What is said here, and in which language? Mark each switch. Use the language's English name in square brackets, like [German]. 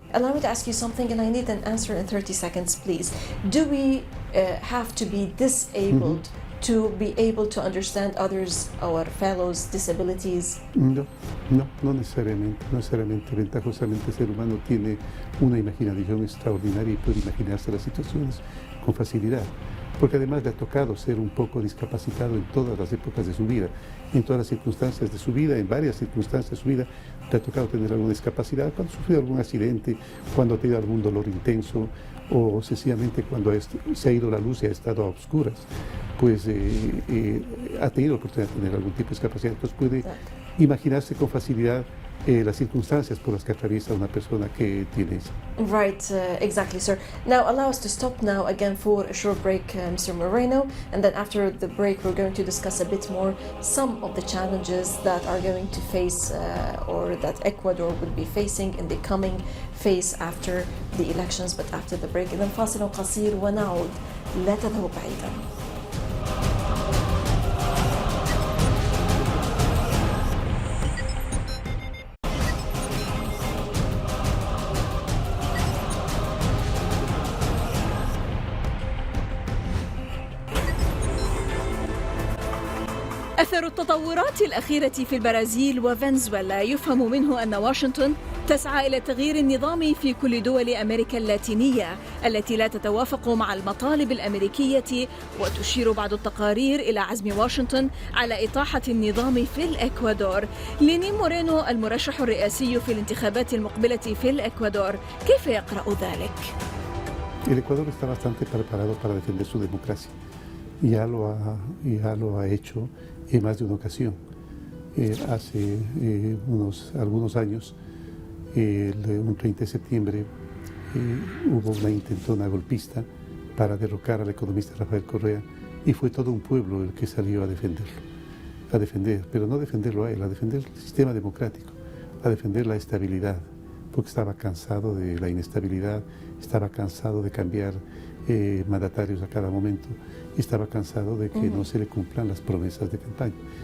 [English] Allow me to ask you something, and I need an answer in 30 seconds, please. Do we have to be disabled to be able to understand others, our fellows' disabilities? [Spanish] No necesariamente. No necesariamente. Ventajosamente el ser humano tiene una imaginación extraordinaria y puede imaginarse las situaciones con facilidad, porque además le ha tocado ser un poco discapacitado en todas las épocas de su vida, en todas las circunstancias de su vida, en varias circunstancias de su vida, le ha tocado tener alguna discapacidad, cuando ha sufrido algún accidente, cuando ha tenido algún dolor intenso, o sencillamente cuando se ha ido la luz y ha estado a oscuras, pues ha tenido la oportunidad de tener algún tipo de discapacidad, entonces puede imaginarse con facilidad las circunstancias por las que atraviesa una persona que tiene eso. [English] Right, exactly, sir. Now, allow us to stop now again for a short break, Mr. Moreno, and then after the break we're going to discuss a bit more some of the challenges that are going to face or that Ecuador will be facing in the coming phase after the elections, but after the break. [Arabic] إذن فاصل قصير ونعود، لا تذهبوا بعيدا. أثر التطورات الأخيرة في البرازيل وفنزويلا يفهم منه أن واشنطن تسعى إلى تغيير النظام في كل دول أمريكا اللاتينية التي لا تتوافق مع المطالب الأمريكية، وتشير بعض التقارير إلى عزم واشنطن على إطاحة النظام في الإكوادور. لينين مورينو المرشح الرئاسي في الانتخابات المقبلة في الإكوادور، كيف يقرأ ذلك؟ [Spanish] El Ecuador está bastante preparado para defender su democracia. Ya lo ha hecho en más de una ocasión. Hace algunos años, un 30 de septiembre, hubo una intentona golpista para derrocar al economista Rafael Correa y fue todo un pueblo el que salió a defender, pero no defenderlo a él, a defender el sistema democrático, a defender la estabilidad, porque estaba cansado de la inestabilidad, estaba cansado de cambiar mandatarios a cada momento, y estaba cansado de que no se le cumplan las promesas de campaña.